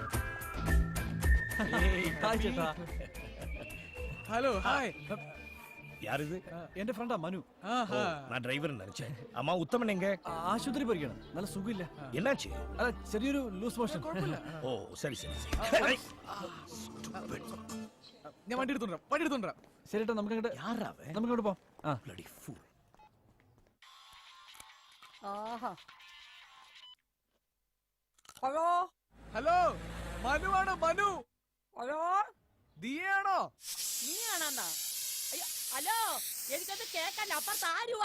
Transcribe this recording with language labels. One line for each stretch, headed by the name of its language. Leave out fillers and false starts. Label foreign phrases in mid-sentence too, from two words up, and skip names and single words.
English: hello, hi.
Tamil: யார் இது
Malayalam: എന്റെ ഫ്രണ്ടാ മനു.
Tamil: நான் டிரைவர் நினைச்சேன். அம்மா உத்தமன் எங்க?
Malayalam: ആശുപത്രി പോയിരിക്കണം. നല്ല സുഖമില്ല.
Tamil: என்னாச்சு?
Malayalam: അല്ല ചെറിയൊരു
English: loose motion.
Tamil: ஓ சரி சரி சரி.
Malayalam: ഞാൻ വണ്ടി എടുത്തോണ്ടാ. ശരി ഏട്ടാ, നമുക്ക് അങ്ങോട്ട് പോവാം.
English: Bloody fool.
Malayalam: ആഹാ. ഹലോ ഹലോ, മനുവാണ്. മനു, ഹലോ, ദിയാണോ? നീയാണോ? അയ്യോ, ഹലോ, എനിക്കൊന്ന് കേക്കല്ല, അപ്പുറത്ത് ആരുവാ?